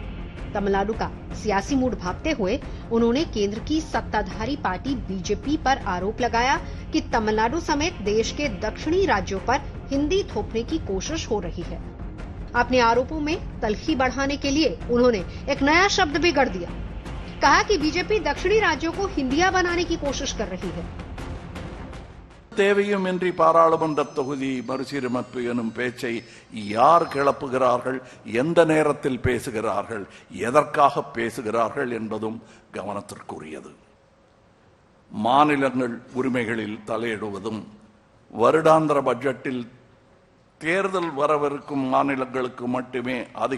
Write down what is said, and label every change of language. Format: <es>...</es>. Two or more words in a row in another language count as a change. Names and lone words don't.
<hi>तमिलनाडु का सियासी मूड भांपते हुए उन्होंने केंद्र की सत्ताधारी पार्टी बीजेपी पर आरोप लगाया कि तमिलनाडु समेत देश के दक्षिणी राज्यों पर हिंदी थोपने की कोशिश हो रही है। अपने आरोपों में तल्खी बढ़ाने के लिए उन्होंने एक नया शब्द भी गढ़ दिया। कहा कि बीजेपी दक्षिणी राज्यों को हिंदिया बनाने की कोशिश कर रही है।</hi> <ta>தேவையுமின்றி பாராளுமன்ற தொகுதி மறுசீரமைப்பு எனும் பேச்சை யார் கிளப்புகிறார்கள், எந்த நேரத்தில் பேசுகிறார்கள், எதற்காக பேசுகிறார்கள் என்பதும் கவனத்திற்குரியது. மாநிலங்கள் உரிமைகளில் தலையிடுவதும், வருடாந்திர பட்ஜெட்டில் தேர்தல் வரவிருக்கும் மாநிலங்களுக்கு மட்டுமே அதிக</ta>